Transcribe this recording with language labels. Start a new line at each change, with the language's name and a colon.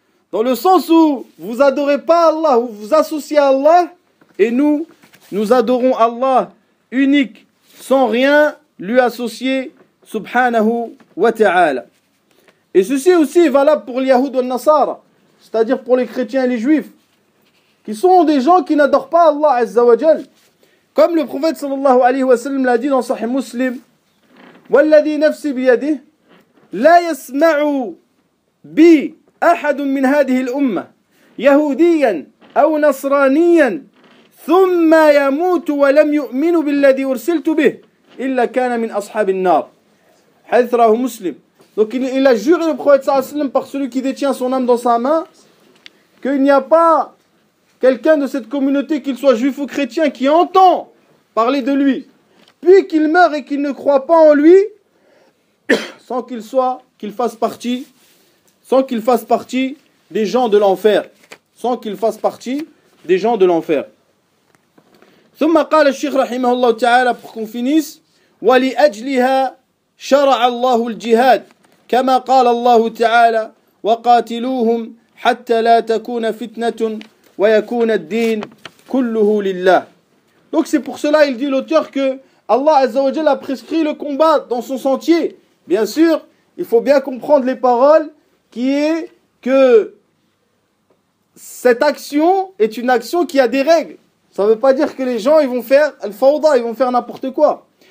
French: Dans le sens où vous adorez pas Allah, vous vous associez à Allah, et nous adorons Allah unique, sans rien lui associer, subhanahu wa ta'ala. Et ceci aussi est valable pour les Yahoud et les Nasara, c'est-à-dire pour les chrétiens et les juifs, qui sont des gens qui n'adorent pas Allah Azza wa Jal. Comme le prophète sallallahu alayhi wa sallam l'a dit dans Sahih Muslim, «
Arabic: Walladhi nafsi biyadih, لا يسمع بي أحد من هذه الأمة يهوديا أو نصرانيا ثم يموت ولم يؤمن بالذي أرسلت به إلا كان من أصحاب النار حديث رواه مسلم.
French: Donc il a juré le prophète صلى الله عليه وسلم par celui qui détient son âme dans sa main qu'il n'y a pas quelqu'un de cette communauté, qu'il soit juif ou chrétien, qui entend parler de lui, puis qu'il meurt et qu'il ne croit pas en lui, sans qu'il soit, qu'il fasse partie, sans qu'il fasse partie des gens de l'enfer. Sans qu'il fasse partie des gens de l'enfer.
Arabic: ثم قال الشيخ رحمه الله تعالى
French: pour qu'on finisse,
Arabic: ولأجلها شرع الله الجهاد كما قال الله تعالى وقاتلوهم حتى لا تكون فتنة وَيَكُونَ الدِّينَ كُلُّهُ لِلَّهِ.
French: Donc c'est pour cela, il dit l'auteur, que Allah Azza wa Jalla a prescrit le combat dans son sentier. Bien sûr, il faut bien comprendre les paroles, qui est que cette action est une action qui a des règles. Ça ne veut pas dire que les gens ils vont faire al-fawda, ils vont faire n'importe quoi.